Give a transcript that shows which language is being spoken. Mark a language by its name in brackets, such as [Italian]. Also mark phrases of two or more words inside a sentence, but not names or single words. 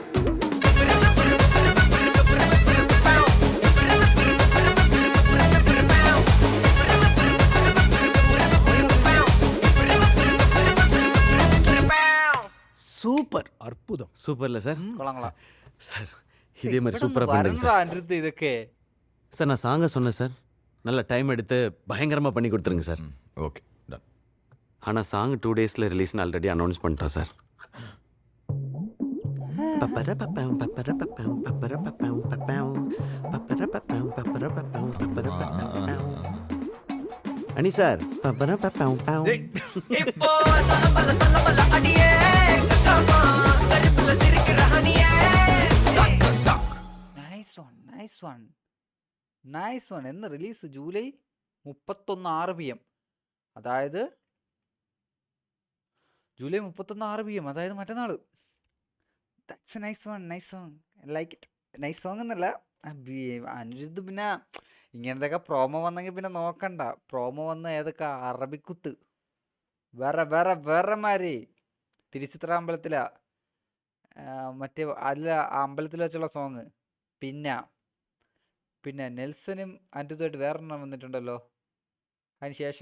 [Tamil] சூப்பர். அற்புதம். சூப்பர்ல சார். [Malayalam] കൊള്ളാം. [Tamil] சார் இதே மாதிரி சூப்பராக பண்ணுங்க [Malayalam] വരണ്ടാ [Tamil] சார். [Malayalam] അനിരുദ്ധ് ഇതൊക്കെ? [Tamil] சார் நான் சாங்க சொன்னேன் சார். நல்ல டைம் எடுத்து பயங்கரமாக பண்ணி கொடுத்துருங்க சார். [English] Okay done. [Tamil] ஆனால் சாங் 2 daysல ரிலீஸ்னு [English] already announce [Tamil] பண்ணிட்டோம் சார். அனி சார் இப்போ சலம்பல சலம்பல அடியே கட்டமா கருப்புல சிரிக்கிற ஹனியே [English] Nice one, nice one. Nice one. [Malayalam] എന്ന് റിലീസ്? ജൂലൈ 31 6 PM. അതായത് ജൂലൈ 31 6 PM, അതായത് മറ്റന്നാൾ. [English] That's a nice one. Nice song. Like it. nice song [Malayalam] എന്നല്ല, അനിരുദ്ധ് പിന്നെ ഇങ്ങനത്തെ പ്രോമോ വന്നെങ്കിൽ പിന്നെ നോക്കണ്ട. പ്രോമോ വന്ന ഏതൊക്കെ അറബിക്കുത്ത് വേറെ വേറെ വേറെ മാരി. തിരുച്ചിത്ര അമ്പലത്തിലാ, മറ്റേ അല്ല ആ അമ്പലത്തിൽ വെച്ചുള്ള സോങ്. പിന്നെ പിന്നെ നെൽസനും അനിരുദ്ധമായിട്ട് വേറൊരെണ്ണം വന്നിട്ടുണ്ടല്ലോ അതിന് ശേഷം.